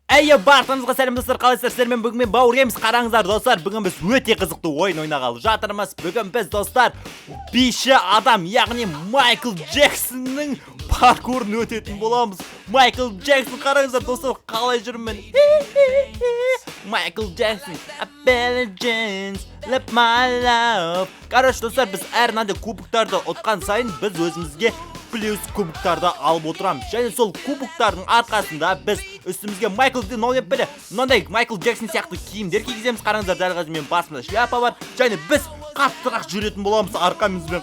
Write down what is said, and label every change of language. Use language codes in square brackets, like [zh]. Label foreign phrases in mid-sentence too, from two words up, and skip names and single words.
[kk] Бартыңызға сәлем достар, қалайсыздар? Сіздермен бүгін мен бауыргеміз. Қараңыздар достар, бүгін біз өте қызықты ойын ойнағалы жатырмыз. Бүгін біз достар биші адам, яғни Майкл Джексонның паркурын өтетін боламыз. Майкл Джексон, қараңыздар достар, қалай жүрмін. Майкл Джексон, [en] live my love. [kk] Короче достар, біз әр мынандай кубоктарды ұтқан сайын біз өзімізге плюс кубоктарды алып отырамыз. Және сол кубоктардың арқасында біз үстімізге мынандай Майкл Джексон сияқты киімдер кигіземіз. Қараңыздар, дәл қазір менің басымда шляпа бар. Және біз қаттырақ жүретін боламыз арқамызбен.